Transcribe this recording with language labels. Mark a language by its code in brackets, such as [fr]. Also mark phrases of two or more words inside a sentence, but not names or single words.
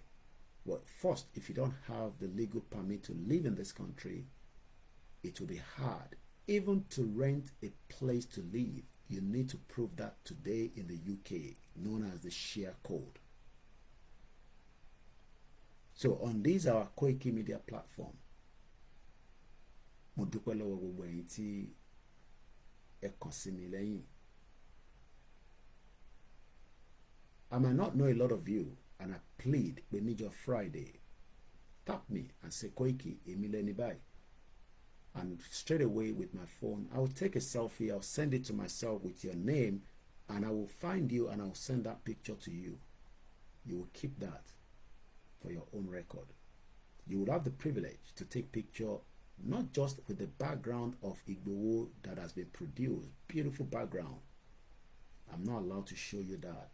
[en] But first, if you don't have the legal permit to live in this country, it will be hard. Even to rent a place to live, you need to prove that today in the UK, known as the share code. So on this our Koikimedia platform, [yo] mo dúpẹ́ lọ́wọ́ gbogbo ẹ̀yin tí ẹ kàn sí mi lẹ́yìn. [en] I might not know a lot of you, and I plead [yo] pé níjọ́ [en] Friday, tap me and say Koiki, [yo] èmi lẹni báyìí. [en] And straight away with my phone, I will take a selfie, I'll send it to myself with your name, and I will find you and I'll send that picture to you. You will keep that for your own record. You will have the privilege to take picture not just with the background of Igboho that has been produced, beautiful background, I'm not allowed to show you that.